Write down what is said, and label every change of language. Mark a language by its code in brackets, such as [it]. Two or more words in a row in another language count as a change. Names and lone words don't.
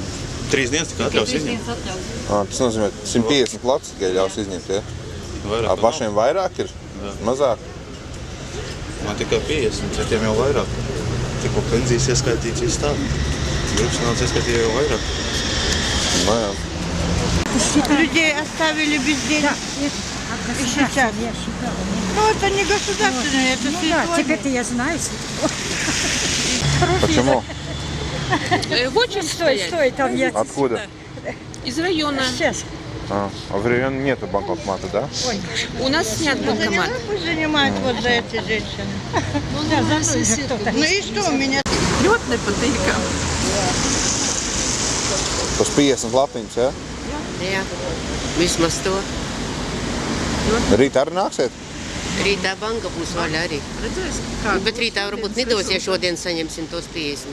[lv] 3 dienas tikai atļaus izņemt. Tas nozīmē 150 lapas tikai ļaus izņemt, ja? Vairāk Pašiem vairāk ir? Mazāk? Man tikai 50, citiem jau vairāk. Tikko pensijas ieskaitīts viss tā. Grupas naudas ieskaitīja jau vairāk. Nu jā. [ru] Людей оставили без денег. И сейчас. Ну, это не государственное, это святое. Теперь я знаю. Почему? В очередь стоять. Стой, там я. Откуда? Из района. Сейчас. А в районе нету банкомата, да? У нас снят банкомат. Пусть занимают вот за эти женщины. Да, за мной же кто-то. Ну и что у меня? [lv] Ļoti nepatīkam. Tas 50 latiņas, ja? Jā, vismaz to. Rīt arī nāksiet? Rītā banka būs vaļā arī. Bet rītā varbūt nedos, ja šodien saņemsim tos 50.